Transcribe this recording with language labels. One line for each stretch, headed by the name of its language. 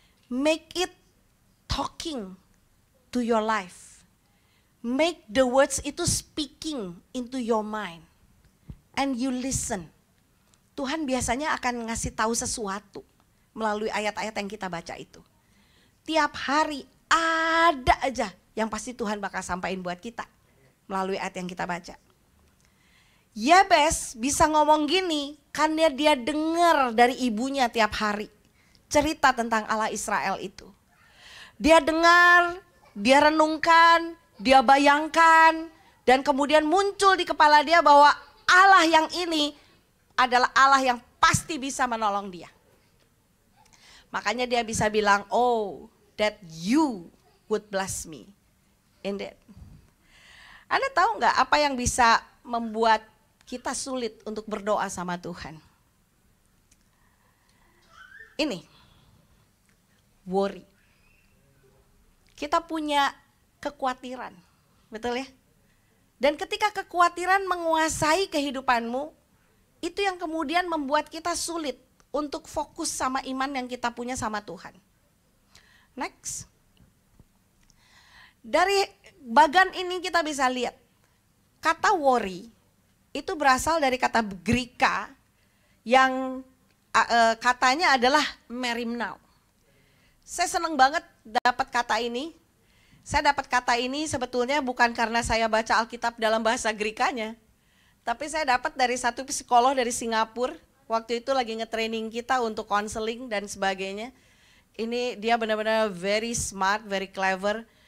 English: Make it talking to your life. Make the words
Indonesian: itu
English: speaking into your mind. And you listen Tuhan biasanya akan ngasih tahu sesuatu melalui ayat-ayat yang kita baca itu. Tiap hari ada aja yang pasti Tuhan bakal sampaikan buat kita melalui ayat yang kita baca. Yabes bisa ngomong gini karena dia dengar dari ibunya tiap hari cerita tentang Allah Israel itu. Dia dengar, dia renungkan, dia bayangkan, dan kemudian muncul di kepala dia bahwa Allah yang ini adalah Allah yang pasti bisa menolong dia.
Indonesian: Makanya dia bisa bilang, oh that you would bless me. Indeed.
English: Anda tahu nggak apa yang bisa membuat kita sulit untuk berdoa sama Tuhan? Ini, worry. Kita punya kekhawatiran, betul ya? Dan ketika kekhawatiran menguasai kehidupanmu, itu yang kemudian membuat kita sulit untuk fokus sama iman yang kita punya sama Tuhan. Next. Dari bagan ini kita bisa lihat, kata worry itu berasal dari kata Greka yang katanya adalah merimnao. Saya senang banget dapat kata ini. Saya dapat kata ini sebetulnya bukan karena saya baca Alkitab dalam bahasa Grekanya, tapi saya dapat dari satu psikolog dari Singapura. Waktu itu lagi nge-training kita untuk counseling dan sebagainya. Ini dia benar-benar very smart, very clever.